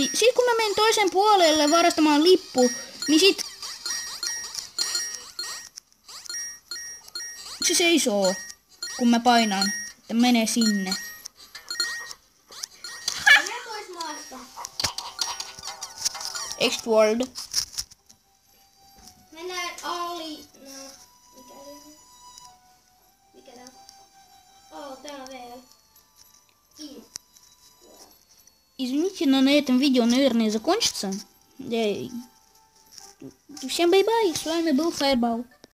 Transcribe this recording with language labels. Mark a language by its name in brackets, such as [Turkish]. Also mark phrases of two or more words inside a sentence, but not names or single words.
[Finnish] Sitten kun mä menen toisen puolelle varastamaan lippu, niin sit se seisoo, kun mä painan, että menee sinne. Mene pois maasta. X-World. Mennään Ali. No, mikä tää on? Tää on vielä. [Russian] Извините, но на этом видео, наверное, закончится. Всем бай-бай, с вами был Fireball.